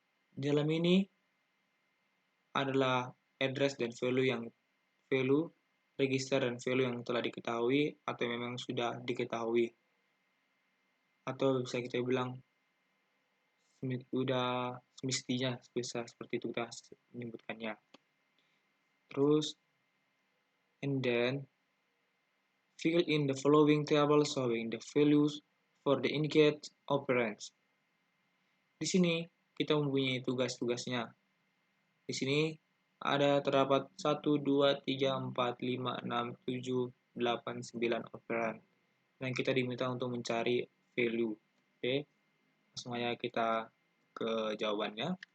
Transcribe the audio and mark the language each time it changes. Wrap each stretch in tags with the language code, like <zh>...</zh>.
<id>Di dalam ini adalah address dan value register dan value yang telah diketahui atau memang sudah diketahui, atau bisa kita bilang sudah semestinya bisa seperti itu kita menyebutkannya.</id> <en>Terus and then fill in the following table showing the values for the indicated operands.</en> <id>Di sini kita mempunyai tugas-tugasnya. Di sini terdapat 1, 2, 3, 4, 5, 6, 7, 8, 9 operan. Dan kita diminta untuk mencari value. Oke. Langsung aja kita ke jawabannya.</id>